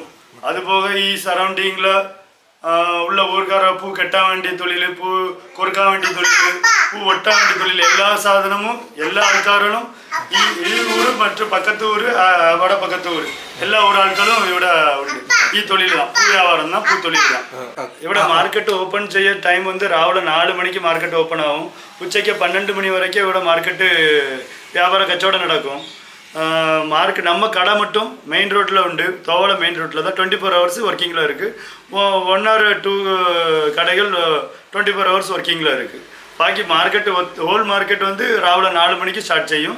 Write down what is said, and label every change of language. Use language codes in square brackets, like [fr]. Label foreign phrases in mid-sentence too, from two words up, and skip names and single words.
[ml] അതുപോലെ ഈ സറൗണ്ടിങ്ങിൽ ഉള്ള ഊർക്കാർ പൂ കെട്ടാൻ വേണ്ടി തൊഴിൽ, പൂ കൊറുക്കാൻ വേണ്ടി തൊഴിൽ, പൂ വെട്ടാൻ വേണ്ടി തൊഴിൽ, എല്ലാ സാധനവും എല്ലാ ആൾക്കാരും ഈ ഊര് മറ്റു പക്കത്ത് ഊര് അവിടെ പക്കത്ത് ഊര് എല്ലാ ഊരാൾക്കാരും ഇവിടെ ഉണ്ട്. ഈ തൊഴിലാണ് പൂ വ്യാപാരം, പൂ തൊഴിലാണ്. ഇവിടെ [en] market open [ml] ചെയ്യ ടൈം രാവിലെ 4 മണിക്ക് [en] market open [ml] ആവും. ഉച്ചയ്ക്ക് 12 മണി വരയ്ക്ക് ഇവിടെ മാർക്കറ്റ് വ്യാപാര കച്ചവടം നടക്കും. [ta] மார்க்கெட் நம்ம கடை மட்டும் மெயின் ரோட்டில் உண்டு. தோவாளை மெயின் ரோட்டில் தான் 24 hours ஒர்க்கிங்கில் இருக்குது. 1 or 2 கடைகள் 24 hours ஒர்க்கிங்கில் இருக்குது. பாக்கி மார்க்கெட்டு [en] whole market [ta] ராவில 4 மணிக்கு ஸ்டார்ட் செய்யும்.